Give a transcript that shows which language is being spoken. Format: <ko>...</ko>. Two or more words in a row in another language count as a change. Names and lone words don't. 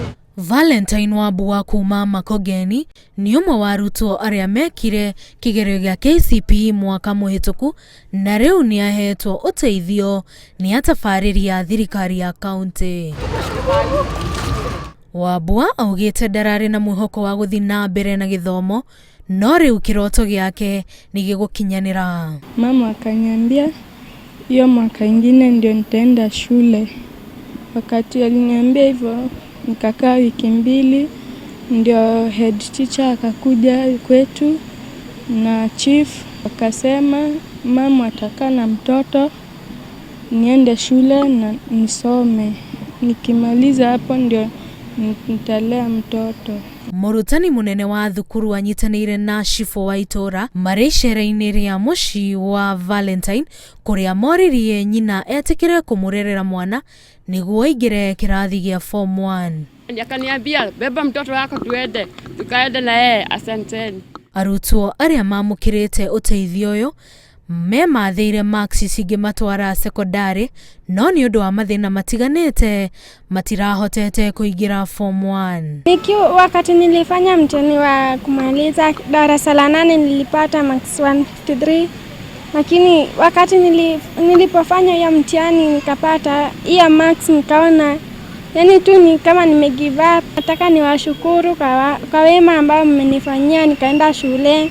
<ki>Valentine Wambua kuma Makongeni ni umwe wa arutwo aria mekire kigerio gya KCPE mwaka muhituku na riu ni ahetwo uteithio ni atabariri ya thirikari ya kaunti. Wambua augite ndarari na mwihoko wa guthi na mbere na githomo no riu kiroto giake ni gigukinyanira.</ki> <sw>Mama akaniambia hiyo mwaka ingine ndio nitaenda shule. Wakati aliniambia hivyo nikakaa wiki mbili, ndio head teacher akakuja kwetu na chief akasema mama atakaa na mtoto niende shule na nisome. Nikimaliza hapo ndio nitalea mtoto.</sw> <ki>Murutani munene wa thukuru anyitanire na Shifo wa itora maricera-ini ria muci wa Valentine kuria moririe nyina etikire kumurerera mwana niguo aingire kirathi gia form 1.</ki> <sw>Akaniambia beba mtoto wako tuende, tukaenda na yeye. Asanteni.</sw> <ki>Arutwo aria mamukirite uteithio uyu memathiire marks cingimatwara sekondari no ni undu wa mathina matiganite matirahotete kuingira form 1.</ki> <sw>Wakati nilifanya mtihani wa kumaliza darasa la 8 nilipata marks 153, lakini wakati nilipofanya hiyo mtihani nikapata hiyo marks nikaona yani tu ni kama nimegive up. Nataka niwashukuru kwa wema ambao mmenifanyia nikaenda shule.</sw>